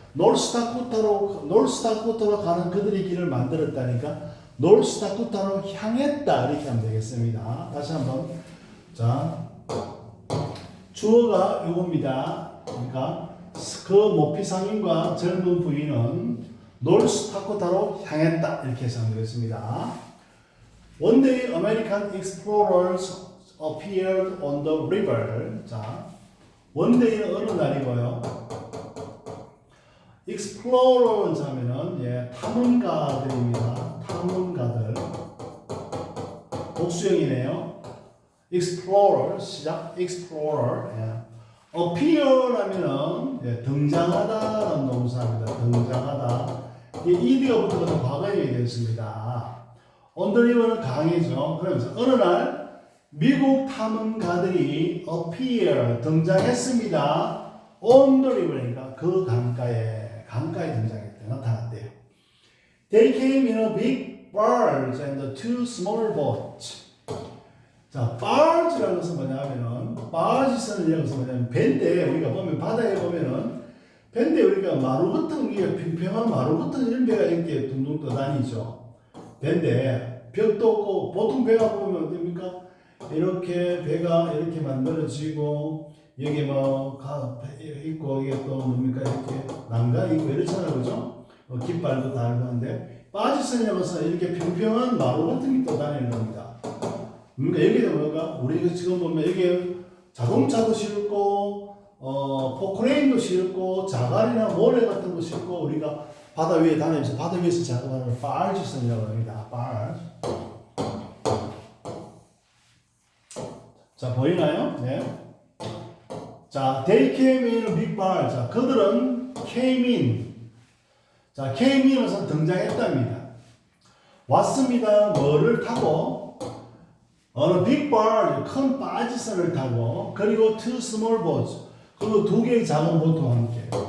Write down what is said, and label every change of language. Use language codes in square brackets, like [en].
[ko] 노스다코타로 가는 그들의 길을 만들었다니까, 노스다코타로 향했다. 이렇게 하면 되겠습니다. 다시 한번. 자, 주어가 이겁니다. 그러니까, 그 모피 상인과 젊은 부인은 노스다코타로 향했다. 이렇게 해석하면 되겠습니다. [en] One day, American explorers appeared on the river. [ko] 자, one day는 어느 날이고요. explorers 하면은 탐험가들입니다. 탐험가들. 복수형이네요. explorer 시작. explorer. appear 하면은 등장하다라는 동사입니다. 등장하다. ed가 붙어서 과거형이 되겠습니다. on the river는 강이죠. 그러면서 어느 날 미국 탐험가들이 appear 등장했습니다. on the river니까 그 강가에 등장했대요. 나타났대요. [en] They came in a big barge and two small boats. [ko] 자, barge라는 것은 뭐냐면은 barge선이라는 것은 뭐냐면 배인데 우리가 보면 바다에 보면은 배인데 우리가 마루 같은 게 평평한 마루 같은 이런 배가 이렇게 둥둥 떠다니죠. 배인데 벽도 없고 보통 배가 보면 어떻습니까? 이렇게 배가 이렇게 만들어지고 여기 있고 이게 또 뭡니까 이렇게 난가 있고 이렇잖아요, 그죠? 깃발도 달고 하는데 바지선이라고 해서 이렇게 평평한 마루 같은 게 떠다니는 겁니다. 그러니까 여기는 뭐가 우리가 지금 보면 여기 자동차도 실고 포크레인도 실고 자갈이나 모래 같은 거 실고 우리가 바다 위에 다니면서 바다 위에서 작업하는 바지선이라고 합니다. 바지. 자, 보이나요? 네. [en] 자, they came in a big barge. [ko] 자, 그들은 came in. 자, came in에서 등장했답니다. 왔습니다. 뭐를 타고? 어느 big barge, 큰 바지선을 타고, 그리고 [en] two small boats, [ko] 그리고 두 개의 작은 보트와 함께.